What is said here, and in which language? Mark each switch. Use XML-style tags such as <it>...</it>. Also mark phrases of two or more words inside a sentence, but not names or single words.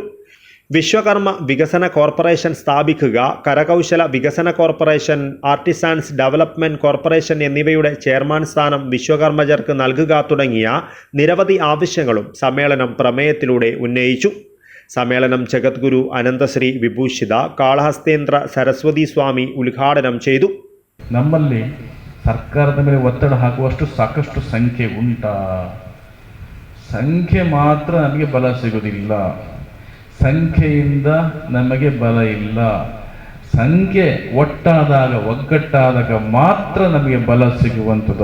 <ml>വിശ്വകർമ്മ വികസന കോർപ്പറേഷൻ സ്ഥാപിക്കുക, കരകൗശല വികസന കോർപ്പറേഷൻ, ആർട്ടിസാൻസ് ഡെവലപ്മെൻറ്റ് കോർപ്പറേഷൻ എന്നിവയുടെ ചെയർമാൻ സ്ഥാനം വിശ്വകർമ്മജർക്ക് നൽകുക തുടങ്ങിയ നിരവധി ആവശ്യങ്ങളും സമ്മേളനം പ്രമേയത്തിലൂടെ ഉന്നയിച്ചു. സമ്മേളനം ജഗദ്ഗുരു അനന്തശ്രീ വിഭൂഷിത കാളഹസ്തേന്ദ്ര ಸರಸ್ವತಿ ಸ್ವಾಮಿ ಉದ್ಘಾಟನೆ ചെയ്തു.</ml> <kn>ನಮ್ಮಲ್ಲಿ ಸರ್ಕಾರದ ಮೇಲೆ ಒತ್ತಡ ಹಾಕುವಷ್ಟು ಸಾಕಷ್ಟು ಸಂಖ್ಯೆ ಉಂಟಾ? ಸಂಖ್ಯೆ ಮಾತ್ರ ನಮಗೆ ಬಲ ಸಿಗುವುದಿಲ್ಲ. ಸಂಖ್ಯೆಯಿಂದ ನಮಗೆ ಬಲ ಇಲ್ಲ. ಸಂಖ್ಯೆ ಒಟ್ಟಾದಾಗ, ಒಗ್ಗಟ್ಟಾದಾಗ ಮಾತ್ರ ನಮಗೆ ಬಲ ಸಿಗುವಂಥದ್ದು.</kn>